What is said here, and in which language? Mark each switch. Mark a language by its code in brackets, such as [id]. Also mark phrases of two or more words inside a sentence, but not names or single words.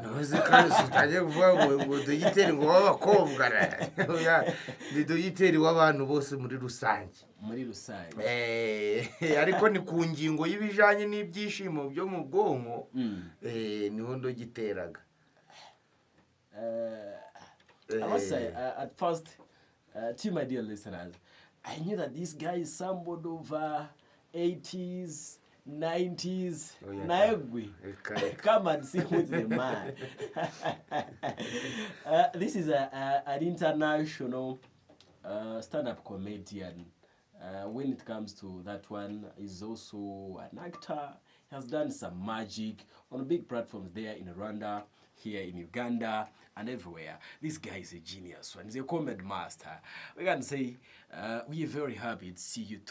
[rw] Ntuzi kandi sitaje kuvuga ngo Dogiteri ngo w'abakobwa. Oya, ni Dogiteri w'abantu bose muri rusange. Muri rusange. Ariko ni ku ngingo y'ibijanye n'ibyishimo byo mu bwonko. Niho ndogiteraga. [en] I must say, at first, to my dear listeners, I knew that this guy is somebody over 80s, 90s. Oh, yeah. Naegwi. Come and see who's the man. This is an international stand-up comedian. When it comes to that one, he's also an actor. He has done some magic on big platforms there in Rwanda. here in Uganda and everywhere. This guy is a genius one. He's a comedy master. We can say we are very happy to see you.